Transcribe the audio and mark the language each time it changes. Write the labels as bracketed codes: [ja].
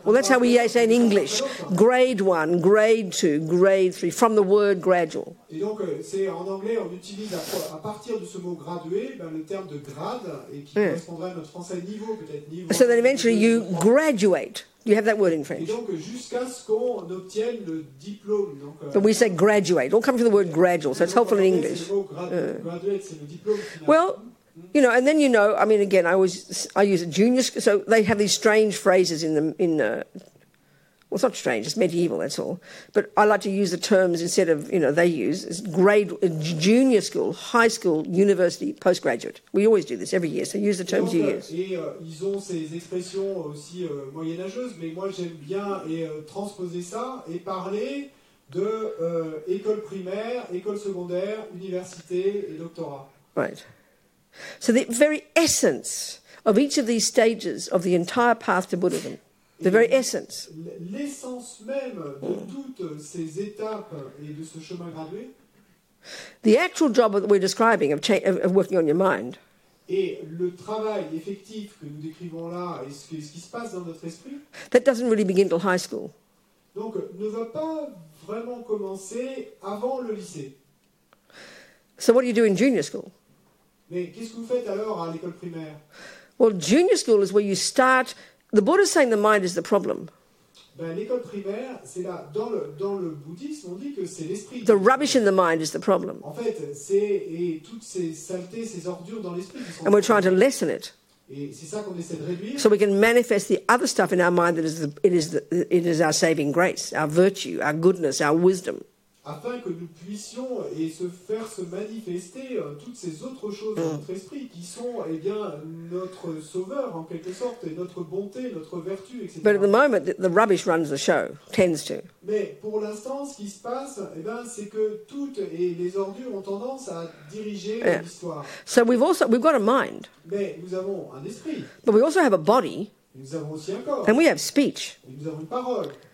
[en] Well, that's how we say in English. Grade 1, grade 2, grade 3, from the word gradual. [fr] Et donc, c'est en anglais, on utilise à partir de ce mot gradué, le terme de grade, et qui correspondrait à notre français niveau, peut-être niveau. [en] So then eventually you graduate. You have that word in French. [fr] Et donc, jusqu'à ce qu'on obtienne le diplôme. Donc, [en] but we say graduate. It all comes from the word gradual, so it's helpful in English. [fr] Graduate, c'est le diplôme. [en] Well, and then again, I use a junior. So they have these strange phrases well, it's not strange, it's medieval, that's all. But I like to use the terms instead of, they use junior school, high school, university, postgraduate. We always do this every year, so use the terms you use. [fr] Et ils ont ces expressions aussi moyenâgeuses, mais moi j'aime bien transposer ça et parler de école primaire, école secondaire, université et doctorat. [en] Right. So the very essence of each of these stages of the entire path to Buddhism, the very essence. [fr] L'essence même de toutes ces étapes et de ce chemin gradué. [en] The actual job that we're describing of working on your mind. [fr] Et le travail effectif que nous décrivons là et ce qui se passe dans notre esprit. [en] That doesn't really begin till high school. [fr] Donc ne va pas vraiment commencer avant le lycée. [en] So what do you do in junior school? [fr] Mais qu'est-ce que vous faites alors à l'école primaire? [en] Well, junior school is where you start. The Buddha is saying the mind is the problem. [fr] L'école primaire, c'est là. Dans le bouddhisme, on dit que c'est l'esprit. [en] The rubbish in the mind is the problem. [fr] En fait, c'est toutes ces saletés, ces ordures dans l'esprit qui sont. [en] And we're trying to lessen it. [fr] Et c'est ça qu'on essaie de réduire. [en] So we can manifest the other stuff in our mind that it is our saving grace, our virtue, our goodness, our wisdom. [fr] Afin que nous puissions se manifester toutes ces autres choses dans notre esprit qui sont notre sauveur en quelque sorte et notre bonté, notre vertu, etc. [en] But at the moment, the rubbish runs the show, tends to. [fr] Mais pour l'instant, ce qui se passe, c'est que toutes les ordures ont tendance à diriger l'histoire. [en] So we've got a mind. [fr] Mais nous avons un esprit. [en] But we also have a body. [fr] Nous avons aussi un corps. [en] And we have speech. [fr] Et nous avons une parole.